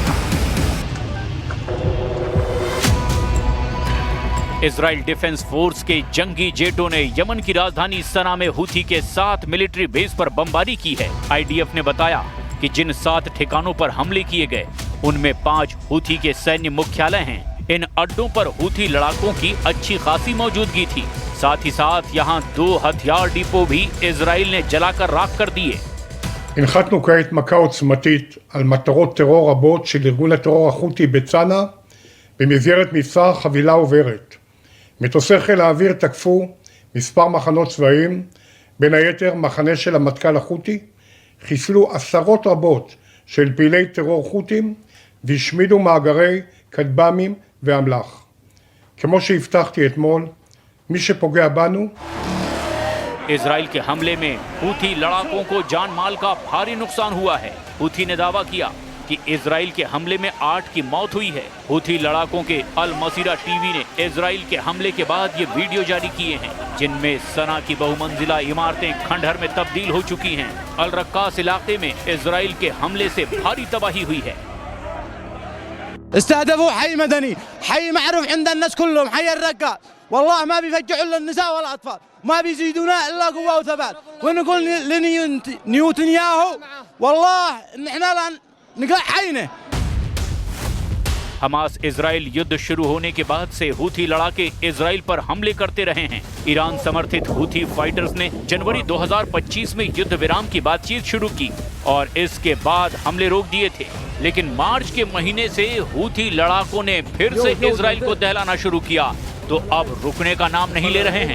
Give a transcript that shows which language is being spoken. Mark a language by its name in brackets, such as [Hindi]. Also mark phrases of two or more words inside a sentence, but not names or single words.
[Hindi] इजराइल डिफेंस फोर्स के जंगी जेटों ने यमन की राजधानी सना में हूथी के 7 [English] military base [Hindi] पर बमबारी की है। आईडीएफ ने बताया कि जिन 7 ठिकानों पर हमले किए गए उनमें 5 हूथी के सैन्य मुख्यालय हैं। इन अड्डों पर हूथी लड़ाकों की अच्छी खासी मौजूदगी थी। साथ ही साथ यहाँ 2 हथियार डिपो भी इजराइल ने जलाकर राख कर दिए। [Hebrew] הנחתנו כעת מכה עוצמתית על מטרות טרור רבות של ארגון הטרור החותי בצנעא במסגרת מבצע חבילה עוברת. מטוסי חיל האוויר תקפו מספר מחנות צבאיים, בין היתר מחנה של המטכ"ל החותי, חיסלו עשרות רבות של פעילי טרור חותים והשמידו מאגרי כטב"מים ואמל"ח. כמו שהבטחתי אתמול, מי שפוגע בנו [Hindi] इजराइल के हमले में हूथी लड़ाकों को जान माल का भारी नुकसान हुआ है। हूथी ने दावा किया कि इजराइल के हमले में 8 की मौत हुई है। हूथी लड़ाकों के अल मसीरा टीवी ने इजराइल के हमले के बाद ये वीडियो जारी किए हैं, जिनमें सना की बहुमंजिला इमारतें खंडहर में तब्दील हो चुकी हैं। अल रक्कास इलाके में इजराइल के हमले से भारी तबाही हुई है। [Arabic] استهدفوا حي مدني، حي معروف عند الناس كلهم، حي الرقاء، والله ما بيفجعوا الا النساء والاطفال، ما بيزيدونا الا قوه وثبات، ونقول لنيوتنياهو والله ان احنا لا نقلع حينه. [Hindi] हमास इजराइल युद्ध शुरू होने के बाद से हूथी लड़ाके इजराइल पर हमले करते रहे हैं। ईरान समर्थित हूथी फाइटर्स ने जनवरी 2025 में युद्ध विराम की बातचीत शुरू की और इसके बाद हमले रोक दिए थे, लेकिन मार्च के महीने से हूथी लड़ाकों ने फिर से इजराइल को दहलाना शुरू किया, तो अब रुकने का नाम नहीं ले रहे हैं।